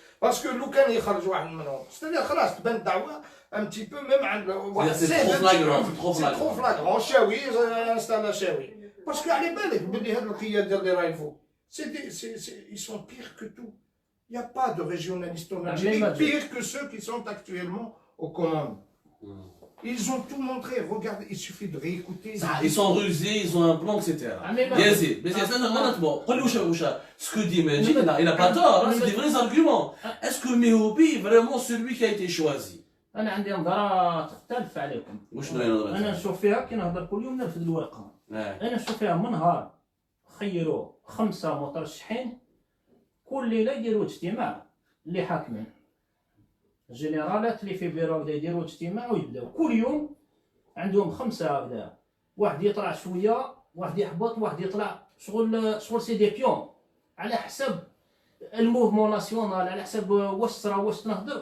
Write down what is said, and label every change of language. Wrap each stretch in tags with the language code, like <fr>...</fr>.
<fr>Parce que</fr> <ar>لو كان يخرج واحد منهم</ar> <fr>c'est-à-dire</fr> <ar>خلاص تبان الدعوه</ar> <fr>un petit peu même</fr> <ar>عند واحد</ar> <fr>C'est trop flagrant, c'est trop flagrant</fr> <ar>شاوي انستال شاوي باسكو على بالك بلي هاد القياده اللي راهي فوق</ar> <fr>ils sont pires que tout. Il n'y a pas de régionalistes en Algérie pire que ceux qui sont actuellement aux commandes. Ils ont tout montré, regardez, il suffit de réécouter. Ils sont rusés, ils ont un plan, etc. Yazid, mais c'est honnêtement, ce que dit Majid, il n'a pas tort, c'est des vrais arguments. Est-ce que Mehobi est vraiment celui qui a été choisi?</fr> <ar>انا عندي نظره تختلف عليكم. وشنو هي نظرتك؟ انا نشوف فيها كي نهضر كل يوم نرفد الورقه. انا نشوف فيها من نهار خيروا 5 مترشحين كل ليله يديروا اجتماع اللي حاكمين. الجنرالات اللي في بيرو بدا يديروا اجتماع ويبداو كل يوم عندهم 5 هكذا، واحد يطلع شويه، واحد يحبط، واحد يطلع شغل سي دي بيون على حسب الموفمون ناسيونال، على حسب واش صرا واش تنهضر.</ar>